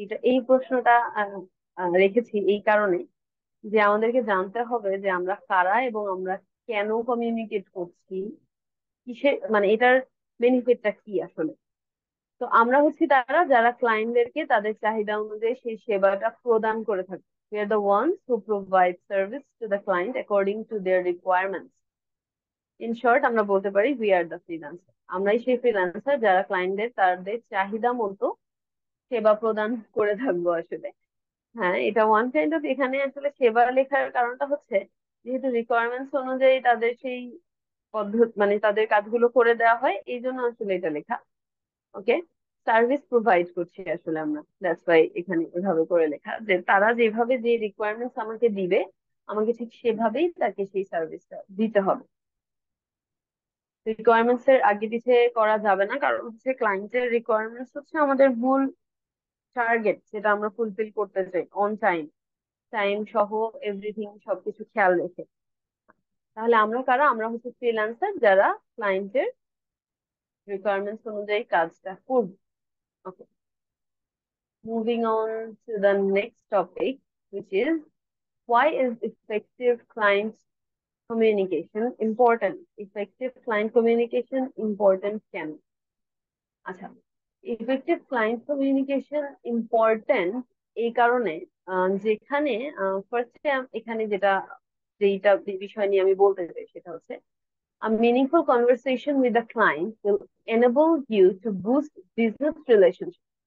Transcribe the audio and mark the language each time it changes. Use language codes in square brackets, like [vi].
[bn] এই প্রশ্নটা রেখেছি এই কারণে যে আমাদেরকে জানতে হবে যে আমরা কারা, এবং আমরা কেন কমিউনিকেট করছি, কিসে, এটার বেনিফিটটা কি আসলে। তো আমরা হচ্ছি তারা যারা ক্লায়েন্টদেরকে তাদের চাহিদা অনুযায়ী সেই সেবাটা প্রদান করে থাকে। [en] We are the ones who provide service to the client according to their requirements. [bn] In short, আমরা বলতে পারি [en] we are the freelancer. [bn] আমরাই সেই ফ্রিল্যান্সার যারা ক্লায়েন্টদের তাদের চাহিদা মতো সেবা প্রদান করে থাকবো আসলে। হ্যাঁ, এটা ওয়ান কাইন্ড অফ, এখানে আসলে সেবা লেখার কারণটা হচ্ছে যেহেতু রিকোয়ারমেন্টস অনুযায়ী তাদের সেই পদ্ধতি, তাদের কাজগুলো করে দেওয়া হয়, এই জন্য আসলে এটা লেখা। ওকে, সার্ভিস প্রোভাইড করছি আসলে আমরা, দ্যাটস ওয়াই এখানে এভাবে করে লেখা, যে তারা যেভাবে যে রিকোয়ারমেন্টস আমাকে দিবে, আমাকে ঠিক সেভাবেই তাকে সেই সার্ভিসটা দিতে হবে। রিকোয়ারমেন্টস এর আগে পিছে করা যাবে না, কারণ হচ্ছে ক্লায়েন্টের রিকোয়ারমেন্টস হচ্ছে আমাদের মূল টার্গেট, যেটা আমরা ফুলফিল করতে চাই অন টাইম, টাইম সহ এভরিথিং সবকিছু খেয়াল রেখে। তাহলে আমরা কারা? আমরা হচ্ছে ফ্রিল্যান্সার যারা ক্লায়েন্টের রিকোয়ারমেন্টস অনুযায়ী কাজটা করবে। [en] Okay, moving on to the next topic, which is why is effective client communication important? Effective client communication important কেন? [bn] আচ্ছা, ইফেক্টিভ ক্লায়েন্ট কমিউনিকেশন ইম্পর্টেন্ট এই কারণে, যেখানে ফার্স্টে এখানে যেটা বিষয় নিয়ে আমি বলতে চাই সেটা হচ্ছে [en] a meaningful conversation with the client will enable you to boost business relationship.